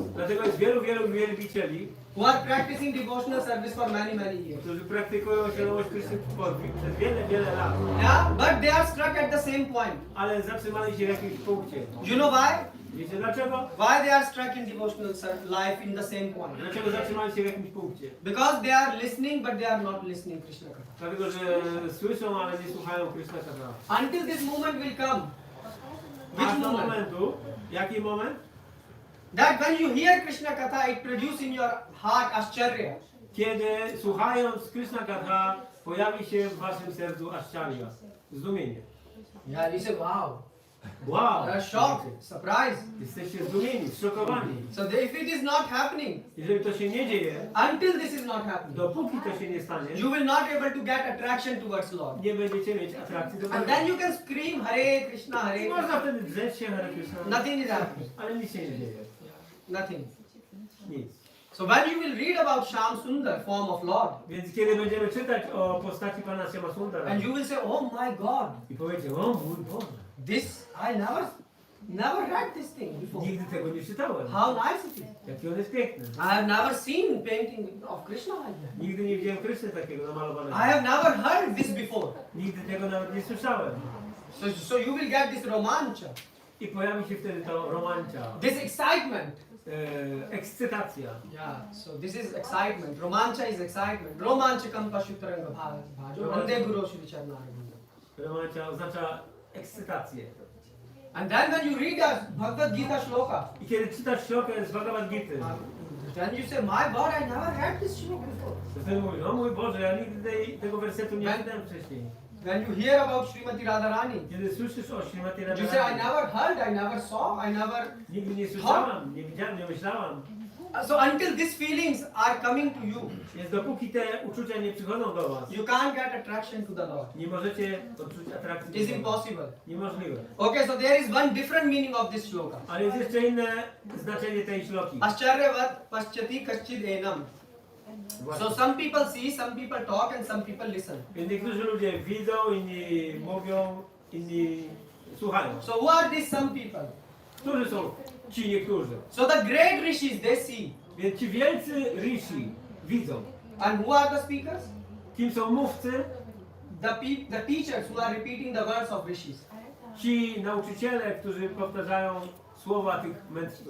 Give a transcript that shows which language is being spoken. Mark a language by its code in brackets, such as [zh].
[pl] Dlatego jest wielu wielbicieli, [en] who are practicing devotional service for many years. [pl] którzy praktykują świadomość Kryszny przez wiele lat. [en] Yeah, but they are stuck at the same point. [pl] Ale zatrzymali się w jakimś punkcie. [en] You know why? [pl] Wiecie dlaczego? [en] Why they are stuck in devotional life in the same point? [pl] Dlaczego zatrzymali się w jakimś punkcie? [en] Because they are listening, but they are not listening Krishna Katha. [pl] Dlatego, że słyszą, ale nie słuchają Kryszna Katha. [en] Until this moment will come. [pl] Aż [en] Which [pl] do [en] moment? [pl] momentu, jaki moment? [en] That when you hear Krishna Katha, it produces in your heart Ascharya. [pl] Kiedy słuchając Kryszna Katha, pojawi się w waszym sercu Ascharya, zdumienie. [en] Yeah, you say, wow. Wow! You are shocked, surprised. [pl] Jesteście zdumieni, zszokowani. [en] So if it is not happening, [pl] Jeżeli to się nie dzieje, [en] until this is not happening, [pl] dopóki to się nie stanie, [en] you will not able to get attraction towards Lord. [pl] nie będziecie mieć atrakcji do [en] And [pl] Pana. [en] then you can scream Hare Krishna, Hare [pl] I [en] Krishna. [pl] można wtedy drzeć się Hare Krishna, [en] Nothing is happening. [pl] ale nic się nie dzieje. [en] Nothing. [pl] Nic. [en] So when you will read about Shyam Sundar, form of Lord, [pl] Więc kiedy będziemy czytać o postaci Pana Shyama Sundara [en] and you will say, oh my God, [pl] i powiecie, o mój Boże, [en] this I never read this thing before. [pl] nigdy tego nie czytałem. [en] How nice it is. [pl] Jaki on jest piękny. [en] I have never seen painting of Krishna like that. [pl] Nigdy nie widziałem Kryszny takiego namalowanego. [en] I have never heard this before. [pl] Nigdy tego nawet nie słyszałem. [en] So you will get this romancha, [pl] I pojawi się wtedy to romancia, [en] this excitement. [pl] ekscytacja. [en] Yeah, so this is excitement. Romancha is excitement. [sa] Romanchakam pashutaranga bhajo. Vande Guru Shri Charnarayana. [pl] Romancia oznacza ekscytację. [en] And then when you read a Bagavad-Gita shloka, [pl] I kiedy czytasz ślokę z Bhagavad-Gity, [en] then you say, my God, I never read this shloka before. [pl] to wtedy mówisz, o mój Boże, ja nigdy tego wersetu nie [en] When- [pl] czytałem wcześniej. [en] When you hear about Srimati Radharani, [pl] Kiedy słyszysz o Śrimati [en] you say, I [pl] Radharani, [en] never heard, I never saw, I never... [pl] nigdy nie słyszałam, nie widziałam, nie myślałam. [en] So until these feelings are coming to you, [pl] Więc dopóki te uczucia nie przychodzą do was, [en] you can't get attraction to the Lord. [pl] nie możecie odczuć atrakcji [en] It is [pl] do Boga. [en] impossible. [pl] Niemożliwe. [en] Okay, so there is one different meaning of this shloka. [pl] Ale jest jeszcze inne znaczenie tej śloki. [sa] Ascharyavat paschati kaschid enam. [pl] Właśnie. [en] So some people see, some people talk, and some people listen. [pl] Więc niektórzy ludzie widzą, inni mówią, inni słuchają. [en] So who are these some people? [pl] Którzy są ci niektórzy? [en] So the great rishis, they see. [pl] Więc ci wielcy rishi widzą. [en] And who are the speakers? [pl] Kim są mówcy? [en] The teachers who are repeating the words of rishis. [pl] Ci nauczyciele, którzy powtarzają słowa tych mędrców.